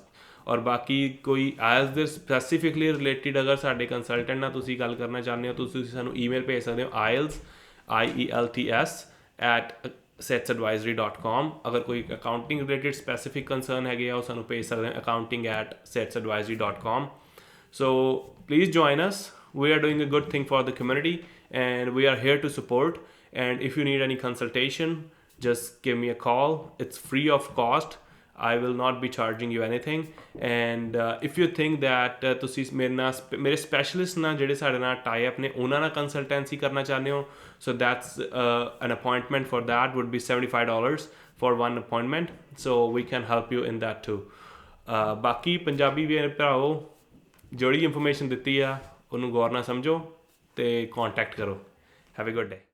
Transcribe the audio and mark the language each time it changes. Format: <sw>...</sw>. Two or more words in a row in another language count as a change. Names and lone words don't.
<pa>ਔਰ ਬਾਕੀ ਕੋਈ IELTS ਦੇ</pa> <en>specifically related</en> <pa>ਅਗਰ ਸਾਡੇ ਕੰਸਲਟੈਂਟ ਨਾਲ ਤੁਸੀਂ ਗੱਲ ਕਰਨਾ ਚਾਹੁੰਦੇ ਹੋ, ਤੁਸੀਂ ਸਾਨੂੰ ਈਮੇਲ ਭੇਜ ਸਕਦੇ ਹੋ IELTS@satesadvisory.com। ਅਗਰ ਕੋਈ</pa> <en>accounting related specific concern</en> <pa>ਹੈਗੇ ਆ ਉਹ ਸਾਨੂੰ ਭੇਜ ਸਕਦੇ ਹੋ accounting@satesadvisory.com।</pa> <en>so please join us. We are doing a good thing for the community and we are here to support. And if you need any consultation, just give me a call. It's free of cost. I will not be charging you anything. And if you think that</en> <pa>ਤੁਸੀਂ ਮੇਰੇ ਸਪੈਸ਼ਲਿਸਟ ਨਾਲ ਜਿਹੜੇ ਸਾਡੇ ਨਾਲ</pa> <en>tie up</en> <pa>ਨੇ ਉਹਨਾਂ ਨਾਲ ਕੰਸਲਟੈਂਸੀ ਕਰਨਾ ਚਾਹੁੰਦੇ ਹੋ,</pa> <en>so that's an appointment for that would be $75 for one appointment, so we can help you in that too.</en> <pa>ਬਾਕੀ ਪੰਜਾਬੀ ਵੀਰ ਭਰਾਓ ਜਿਹੜੀ ਇਨਫੋਰਮੇਸ਼ਨ ਦਿੱਤੀ ਆ ਉਹਨੂੰ ਗੌਰ ਨਾਲ ਸਮਝੋ ਤੇ ਕੰਟੈਕਟ ਕਰੋ।</pa> <en>have a good day.</en>